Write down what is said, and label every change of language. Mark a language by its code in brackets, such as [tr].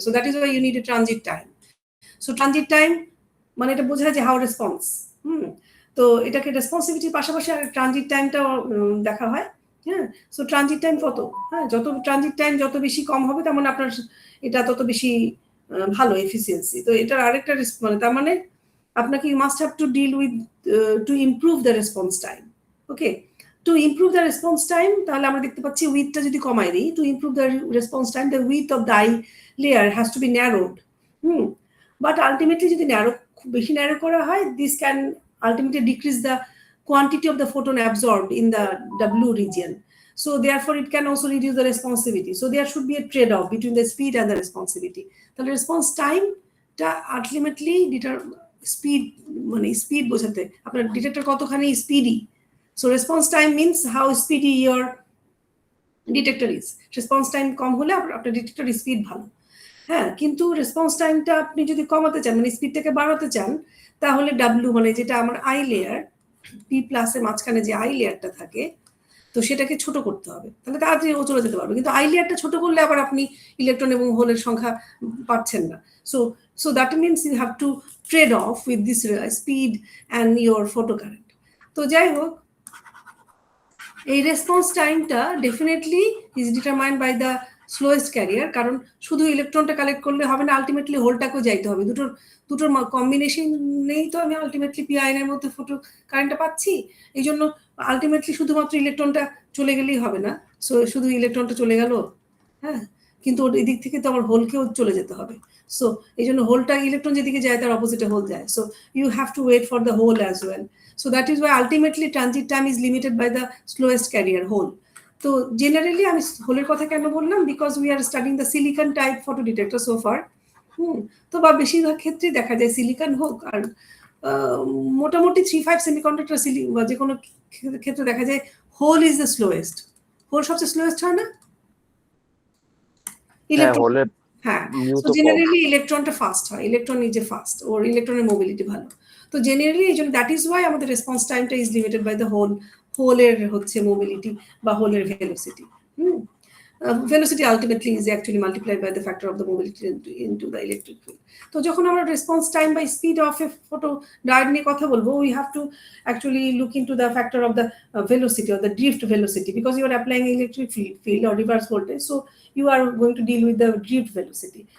[en] So that is why you need a transit time. So transit time [bn] মানে এটা বোঝায় যে [en] How response. [bn] তো এটাকে রেসপন্সিভিটির পাশাপাশি আর ট্রানজিট টাইমটাও দেখা হয়। হ্যাঁ, সো ট্রানজিট টাইম কত? হ্যাঁ, যত ট্রানজিট টাইম যত বেশি কম হবে তার মানে আপনার এটা তত বেশি ভালো এফিসিয়েন্সি। তো এটার আরেকটা মানে তার মানে আপনাকে [en] you must have to deal with to improve the response time. Okay, to improve the response time [bn] তাহলে আমরা দেখতে পাচ্ছি উইথটা যদি কমাই দিই, [en] to improve the response time the width of the eye layer has to be narrowed. But ultimately [bn] যদি খুব বেশি ন্যারো করা হয়, [en] this can ultimately decrease the quantity of the photon absorbed in the W region. So therefore it can also reduce the responsivity. So there should be a trade-off between the speed and the responsivity. The response time [bn] টা ultimately speed মানে speed বোঝাতে আপনার detector কতখানি speedy. [en] So response time means how speedy your detector is. [bn] Response time কম হলে আপনার detector speed ভালো। হ্যাঁ, কিন্তু রেসপন্স টাইমটা আপনি যদি কমাতে চান মানে স্পিডটাকে বাড়াতে চান তাহলে ডাব্লিউ মানে যেটা আমার আই লেয়ার পি প্লাসের মাঝখানে যে আই লেয়ারটা থাকে তো সেটাকে ছোট করতে হবে, তাহলে তাড়াতাড়ি ও চলে যেতে পারবে। কিন্তু আই লেয়ারটা ছোট করলে আবার আপনি ইলেকট্রন এবং হোলের সংখ্যা পাচ্ছেন না। [en] So that means you have to trade off with this speed and your photocurrent. [bn] তো যাই হোক, এই রেসপন্স টাইমটা definitely [en] is determined by the slowest carrier, [bn] কারণ শুধু ইলেকট্রনটা কালেক্ট করলে হবে না, আলটিমেটলি হোলটাকেও যাইতে হবে। দুটোর কম্বিনেশন নেই তো আমি আলটিমেটলি PIN এর মধ্যে ফটো কারেন্টটা পাচ্ছি। এই জন্য আলটিমেটলি শুধুমাত্র ইলেকট্রনটা চলে গেলেই হবে না। সো শুধু ইলেকট্রনটা চলে গেল, হ্যাঁ, কিন্তু ওর এদিক থেকে তো আমার হোলকেও চলে যেতে হবে। সো এই জন্য হোলটা ইলেকট্রন যেদিকে যায় তার অপোজিটে হোল যায়। [en] So you have to wait for the hole as well. So that is why ultimately transit time is limited by the slowest carrier hole. [bn] তো জেনারেলি আমি হোলের কথা কেন বললাম, [en] because we are studying the silicon type photo detector [bn] so far. তো বা বেশিরভাগ ক্ষেত্রে দেখা যায় সিলিকন হোক আর মোটামুটি 3-5 সেমিকন্ডাক্টর বা যে কোনো ক্ষেত্রে দেখা যায় [en] Hole is the slowest. [bn] Whole সবচেয়ে স্লোয়েস্ট হয় না? ইলেকট্রন, হ্যাঁ, সো জেনারেলি ইলেকট্রনটা ফাস্ট হয়, [en] electron is a fast, [bn] ওর ইলেকট্রনের মোবিলিটি ভালো। তো জেনারেলি এই জন্য [en] that is why [bn] আমাদের রেসপন্স টাইমটা [en] is limited by the [bn] হোলের হচ্ছে মোবিলিটি বা হোলের velocity. [en] Velocity ultimately is actually multiplied by the factor of the mobility into the electric field. [bn] তো যখন আমরা response time by speed of A photo diode নিয়ে কথা বলবো, [en] we have to actually look into the factor of the velocity or the drift velocity, because you are applying electric field or reverse voltage, so you are going to deal with the drift velocity.